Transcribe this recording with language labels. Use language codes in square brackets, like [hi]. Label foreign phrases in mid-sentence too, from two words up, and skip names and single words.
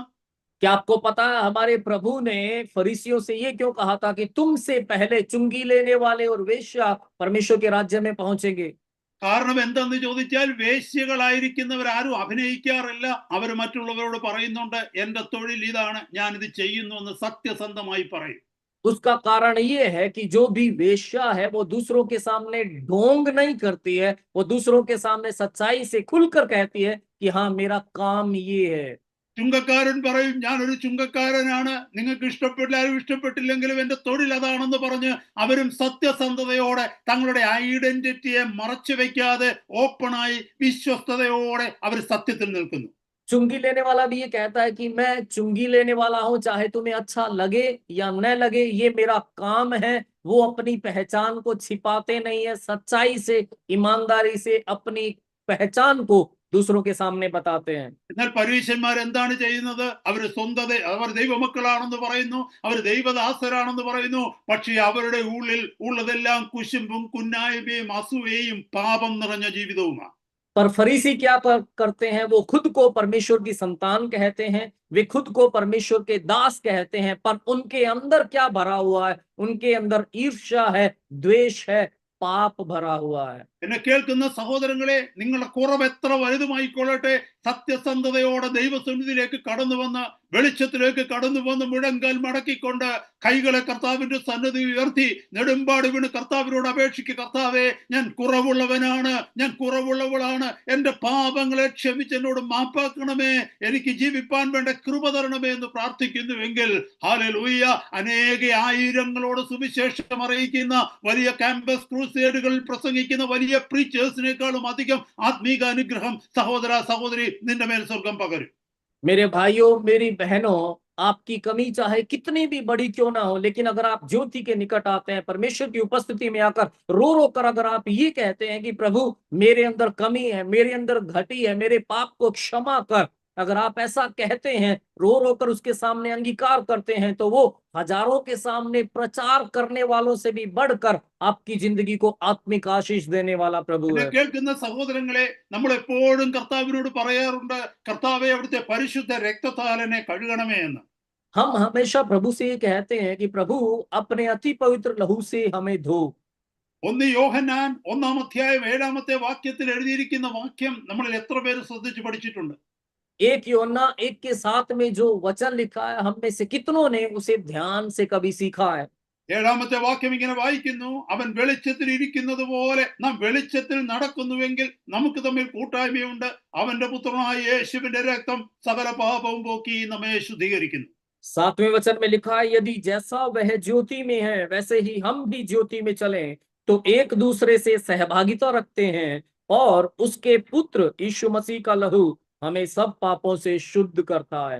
[hi] क्या आपको पता है हमारे प्रभु ने फरीसियों से ये क्यों कहा था कि तुमसे पहले चुंगी लेने वाले और वेश्या परमेश्वर के राज्य में पहुंचेंगे? [ml] കാരണം എന്താന്ന് ചോദിച്ചാൽ, വേശ്യകളായിരിക്കുന്നവരാരും അഭിനയിക്കാറില്ല. അവർ മറ്റുള്ളവരോട് പറയുന്നുണ്ട്, എന്റെ തൊഴിൽ ഇതാണ്, ഞാൻ ഇത് ചെയ്യുന്നു എന്ന് സത്യസന്ധമായി പറയും. [hi] उसका कारण ये है कि जो भी वेश्या है वो दूसरों के सामने ढोंग नहीं करती है, वो दूसरों के सामने सच्चाई से खुलकर कहती है कि हाँ, मेरा काम ये है। [ml] ചുങ്കക്കാരൻ പറയും, ഞാനൊരു ചുങ്കക്കാരനാണ്, നിങ്ങൾക്ക് ഇഷ്ടപ്പെട്ടാലും ഇഷ്ടപ്പെട്ടില്ലെങ്കിലും എന്റെ തൊഴിൽ അതാണെന്ന് പറഞ്ഞ് അവരും സത്യസന്ധതയോടെ തങ്ങളുടെ ഐഡന്റിറ്റിയെ മറച്ചു വെക്കാതെ ഓപ്പണായി വിശ്വസ്തയോടെ അവർ സത്യത്തിൽ നിൽക്കുന്നു. [hi] चुंगी लेने वाला भी ये कहता है कि मैं चुंगी लेने वाला हूं, चाहे तुम्हें अच्छा लगे या न लगे, ये मेरा काम है। वो अपनी पहचान को छिपाते नहीं है, सच्चाई से, ईमानदारी से अपनी पहचान को दूसरों के सामने बताते हैं। [ml] എന്നാൽ പരീശന്മാർ എന്താണ് ചെയ്യുന്നത്? അവര് അവർ ദൈവമക്കളാണെന്ന് പറയുന്നു, അവർ ദൈവദാസരാണെന്ന് പറയുന്നു. പക്ഷേ അവരുടെ ഉള്ളിൽ ഉള്ളതെല്ലാം കുശുമ്പും കുന്നായ്മയും അസൂയയും പാപം നിറഞ്ഞ ജീവിതവുമാണ്. [hi] पर फरीसी क्या करते हैं? वो खुद को परमेश्वर की संतान कहते हैं, वे खुद को परमेश्वर के दास कहते हैं, पर उनके अंदर क्या भरा हुआ है? उनके अंदर ईर्ष्या है, द्वेष है, पाप भरा हुआ है। [ml] എന്നെ കേൾക്കുന്ന സഹോദരങ്ങളെ, നിങ്ങളുടെ കുറവ് എത്ര വലുതുമായിക്കൊള്ളട്ടെ, സത്യസന്ധതയോടെ ദൈവസന്നിധിയിലേക്ക് കടന്നു വന്ന്, വെളിച്ചത്തിലേക്ക് കടന്നു വന്ന്, മുഴങ്കാൽ മടക്കിക്കൊണ്ട് കൈകളെ കർത്താവിന്റെ സന്നിധി ഉയർത്തി നെടുമ്പാട് വീണ് കർത്താവിനോട് അപേക്ഷിക്കുക, കർത്താവേ, ഞാൻ കുറവുള്ളവനാണ്, ഞാൻ കുറവുള്ളവളാണ്, എന്റെ പാപങ്ങളെ ക്ഷമിച്ച് എന്നോട് മാപ്പാക്കണമേ, എനിക്ക് ജീവിപ്പാൻ വേണ്ട കൃപ തരണമേ എന്ന് പ്രാർത്ഥിക്കുന്നുവെങ്കിൽ, ഹല്ലേലൂയ, അനേക ആയിരങ്ങളോട് സുവിശേഷം അറിയിക്കുന്ന വലിയ [en] campus crusades [ml] പ്രസംഗിക്കുന്ന വലിയ പ്രീച്ചേഴ്സിനേക്കാളും അധികം ആത്മീക അനുഗ്രഹം സഹോദര സഹോദരി നിന്റെ മേൽ സ്വർഗം പകരും. [hi] मेरे भाइयों, मेरी बहनों, आपकी कमी चाहे कितनी भी बड़ी क्यों ना हो, लेकिन अगर आप ज्योति के निकट आते हैं, परमेश्वर की उपस्थिति में आकर रो रो कर अगर आप ये कहते हैं कि प्रभु मेरे अंदर कमी है, मेरे अंदर घटी है, मेरे पाप को क्षमा कर, अगर आप ऐसा कहते हैं, रो रो कर उसके सामने अंगीकार करते हैं, तो वो हजारों के सामने प्रचार करने वालों से भी बढ़कर आपकी जिंदगी को आत्मिक आशीष देने वाला प्रभु है। [ml] കേൾക്കുന്ന സഹോദരങ്ങളെ, നമ്മൾ എപ്പോഴും കർത്താവിനോട് പറയാറുണ്ട്, കർത്താവേ, അവിടുത്തെ പരിശുദ്ധ രക്തത്താൽ എന്നെ കഴുകണമേ എന്ന്. [hi] हम हमेशा प्रभु से ये कहते हैं कि प्रभु अपने अति पवित्र लहू से हमें धो। [ml] 1 യോഹന്നാൻ 1-ാം അധ്യായം 7-ാമത്തെ വാക്യത്തിൽ എഴുതിയിരിക്കുന്ന വാക്യം നമ്മളിൽ എത്ര പേര് ശ്രദ്ധിച്ച് പഠിച്ചിട്ടുണ്ട്? [hi] 1 യോहन्ना 1 के 7 में जो वचन लिखा है, हम में से कितनों ने उसे ध्यान से कभी सीखा है? [ml] 7-ാമത്തെ വാക്യം ഇങ്ങനെ വായിക്കുന്നു, അവൻ വെളിച്ചത്തിൽ ഇരിക്കുന്നത് പോലെ നാം വെളിച്ചത്തിൽ നടക്കുന്നുവെങ്കിൽ നമുക്ക് തമ്മിൽ കൂട്ടായ്മയുണ്ട്, അവന്റെ പുത്രനായ യേശുവിന്റെ രക്തം സകല പാപവും പോക്കി നമ്മെ ശുദ്ധീകരിക്കുന്നു. [hi] 7वें वचन में लिखा है, यदि जैसा वह ज्योति में है वैसे ही हम भी ज्योति में चलें, तो एक दूसरे से सहभागिता रखते हैं, और उसके पुत्र यीशु मसीह का लहू हमें सब पापों से शुद्ध करता है।